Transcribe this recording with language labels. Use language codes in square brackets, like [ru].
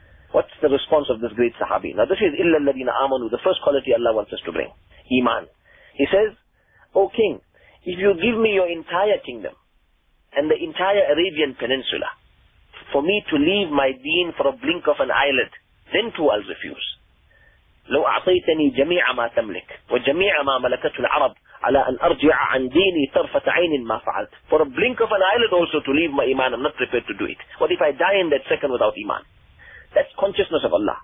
[en] What's the response of this great Sahabi? Now this is [ar] إِلَّا الَّذِينَ آمَنُوا, [en] the first quality Allah wants us to bring, iman. He says, "O king, if you give me your entire kingdom and the entire Arabian Peninsula, for me to leave my deen for a blink of an eyelid, then too I'll refuse. [ar] لو أعطيتني جميع ما تملك وجميع ما ملكت العرب على أن أرجع عن ديني طرفة عين ما فعلت. [en] For a blink of an eyelid also to leave my iman, I'm not prepared to do it. What if I die in that second without iman?" That's consciousness of Allah.